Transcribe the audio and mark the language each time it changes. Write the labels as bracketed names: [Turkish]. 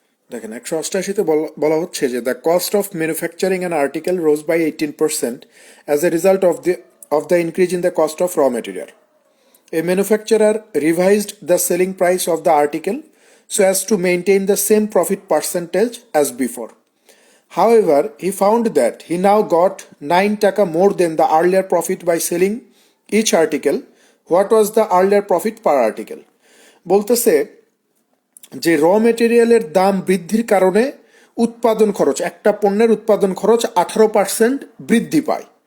[Bangla] দেখেন, 188-তে বলা হচ্ছে যে [English] The cost of manufacturing an article rose by 18% as a result of the increase in the cost of raw material. A manufacturer revised the selling price of the article so as to maintain the same profit percentage as before. However, he found that he now got 9 taka more than the earlier profit by selling each article. What was the earlier profit per article? [Bangla] বলতেছে যে র মেটেরিয়ালের দাম বৃদ্ধির কারণে উৎপাদন খরচ, একটা পণ্যের উৎপাদন খরচ 18% বৃদ্ধি পায়।